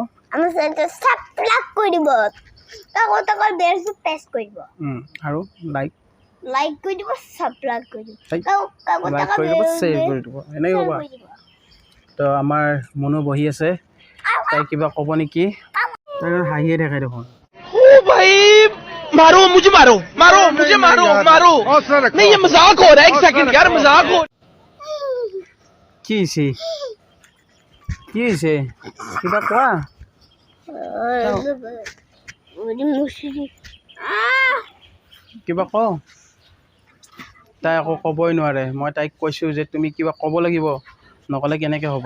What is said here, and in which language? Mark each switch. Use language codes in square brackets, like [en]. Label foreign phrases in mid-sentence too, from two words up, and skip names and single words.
[as] আমাৰ চেনেলটো ছাবস্ক্ৰাইব কৰি দিব কাষত বেলটো প্ৰেছ কৰি দিব আৰু লাইক কৰি দিব ছাবস্ক্ৰাইব কৰি দিব লাইক কৰি দিব শ্বেয়াৰ কৰি দিব এনেকৈ ক'বা তো আমাৰ মনো বহি আছে তাই কিবা ক'ব নেকি তাই হাঁহিয়ে থাকে দেখোন [hi] ओ भाई मारो मुझे मारो मारो मुझे मारो मारो नहीं ये मजाक हो रहा है एक सेकंड यार मजाक हो [as] কি হৈছে কিবা কোৱা কিবা ক তাই আকৌ ক'বই নোৱাৰে মই তাইক কৈছোঁ যে তুমি কিবা ক'ব লাগিব নক'লে কেনেকৈ হ'ব